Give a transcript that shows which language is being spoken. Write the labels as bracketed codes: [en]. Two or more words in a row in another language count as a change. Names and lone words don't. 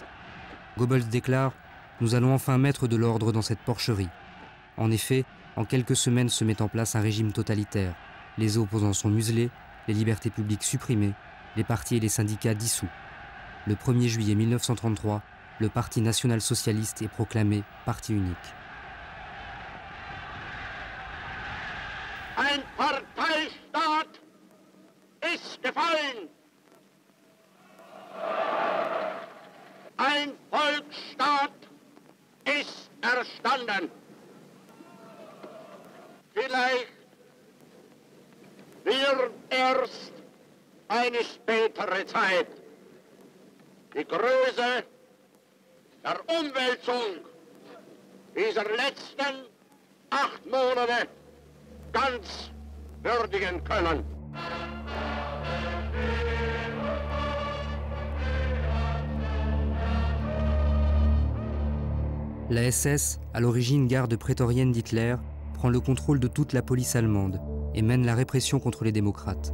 [fr] Goebbels déclare « Nous allons enfin mettre de l'ordre dans cette porcherie ». En effet, en quelques semaines se met en place un régime totalitaire. Les opposants sont muselés, les libertés publiques supprimées, les partis et les syndicats dissous. Le 1er juillet 1933, le Parti national-socialiste est proclamé parti unique. [de] Ein Parteistaat ist gefallen. Ein Volksstaat ist erstanden. Vielleicht wird erst eine spätere Zeit die Größe der Umwälzung dieser letzten 8 Monate ganz würdigen können. [fr] La SS, à l'origine garde prétorienne d'Hitler, prend le contrôle de toute la police allemande et mène la répression contre les démocrates.